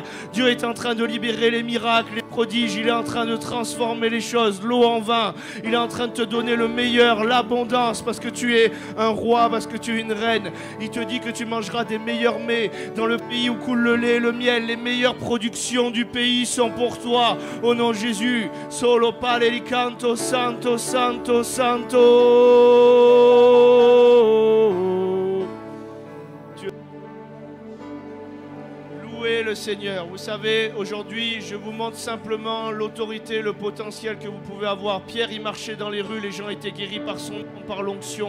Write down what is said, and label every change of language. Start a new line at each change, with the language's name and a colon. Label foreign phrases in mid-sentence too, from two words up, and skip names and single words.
French: Dieu est en train de libérer les miracles, les prodiges, il est en train de transformer les choses, l'eau en vin. Il est en train de te donner le meilleur, l'abondance parce que tu es un roi, parce que tu es une reine. Il te dit que tu mangeras des meilleurs mets dans le pays où coule le lait et le miel. Les meilleures productions du pays sont pour toi au nom de Jésus. Solo palelicanto santo. Santo, Santo. Dieu. Louez le Seigneur. Vous savez, aujourd'hui, je vous montre simplement l'autorité, le potentiel que vous pouvez avoir. Pierre, il marchait dans les rues, les gens étaient guéris par l'onction.